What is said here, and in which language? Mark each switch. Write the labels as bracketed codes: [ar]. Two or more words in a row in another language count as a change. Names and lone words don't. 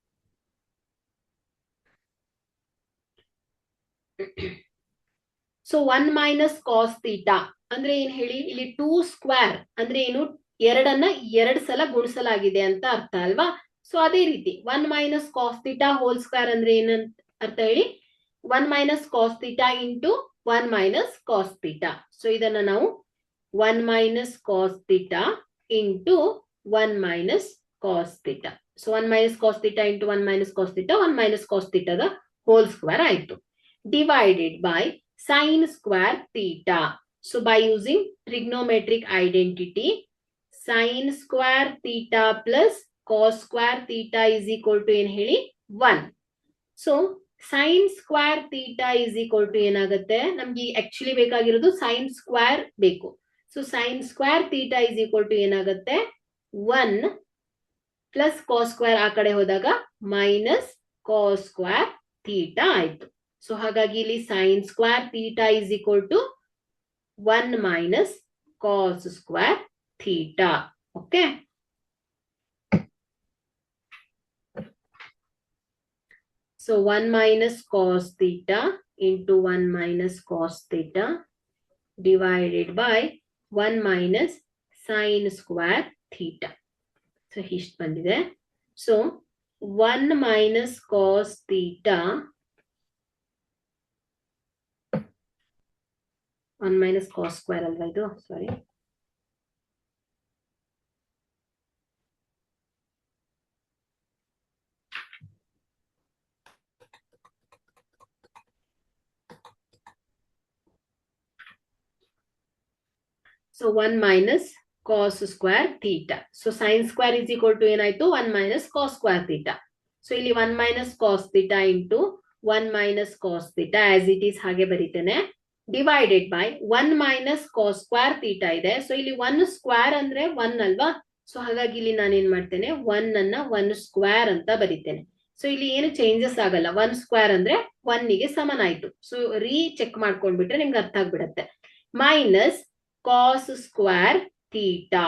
[kn] ಸೊ 1 [en] minus cos theta [kn] ಅಂದ್ರೆ ಏನ್ ಹೇಳಿ, ಇಲ್ಲಿ 2 ಸ್ಕ್ವೇರ್ ಅಂದ್ರೆ ಏನು, ಎರಡನ್ನ 2 ಸಲ ಗುಣಿಸಲಾಗಿದೆ ಅಂತ ಅರ್ಥ ಅಲ್ವಾ. ಸೊ ಅದೇ ರೀತಿ 1 [en] minus cos theta whole square [kn] ಅಂದ್ರೆ ಏನಂತ ಅರ್ಥ ಹೇಳಿ, [en] 1 minus cos theta [kn] into 1 minus cos theta. [en] So [kn] ಇದನ್ನ ನಾವು [en] 1 minus cos theta into 1 minus cos theta. So 1 minus cos theta into 1 minus cos theta, 1 minus cos theta ದ whole square ಆಯ್ತು. Divided by sin square theta. So by using trigonometric identity, sin square theta plus cos square theta is equal to [kn] ಏನ್ ಹೇಳಿ [en] 1. So sin square theta is equal to [kn] ಏನಾಗುತ್ತೆ, ನಮ್ಗೆ ಆಕ್ಚುಲಿ ಬೇಕಾಗಿರೋದು [en] sin square ಬೇಕು. ಸೊ sin square theta is equal to ಏನಾಗುತ್ತೆ 1 plus cos square [kn] ಆ ಕಡೆ ಹೋದಾಗ [en] minus cos square theta ಆಯ್ತು. [kn] ಸೊ ಹಾಗಾಗಿ ಇಲ್ಲಿ [en] sin square theta is equal to 1 minus cos square theta. Okay. So 1 minus cos theta into 1 minus cos theta divided by 1 minus sin square theta. [kn] So ಇಷ್ಟು ಬಂದಿದೆ. [en] So 1 minus cos theta 1 minus cos square [kn] ಅಲ್ವಾ ಇದು, [en] ಸಾರಿ. So 1 minus cos square theta. So sin square is equal to ಏನಾಯ್ತು 1 minus cos square theta. So ಇಲ್ಲಿ 1 minus cos theta into 1 minus cos theta as it is [kn] ಹಾಗೆ ಬರೀತೇನೆ, [en] divided by 1 minus cos square theta ಇದೆ. [kn] ಸೊ ಇಲ್ಲಿ 1 ಸ್ಕ್ವೇರ್ ಅಂದ್ರೆ 1 ಅಲ್ವಾ. ಸೊ ಹಾಗಾಗಿ ಇಲ್ಲಿ ನಾನು ಏನ್ ಮಾಡ್ತೇನೆ 1 ಅನ್ನ 1 ಸ್ಕ್ವೇರ್ ಅಂತ ಬರೀತೇನೆ. ಸೊ ಇಲ್ಲಿ ಏನು ಚೇಂಜಸ್ ಆಗಲ್ಲ, 1 ಸ್ಕ್ವೇರ್ ಅಂದ್ರೆ 1 ಗೆ ಸಮನಾಯ್ತು. ಸೊ ಚೆಕ್ ಮಾಡ್ಕೊಂಡ್ಬಿಟ್ರೆ ನಿಮ್ಗೆ ಅರ್ಥ ಆಗ್ಬಿಡತ್ತೆ. [en] ಮೈನಸ್ cos square theta.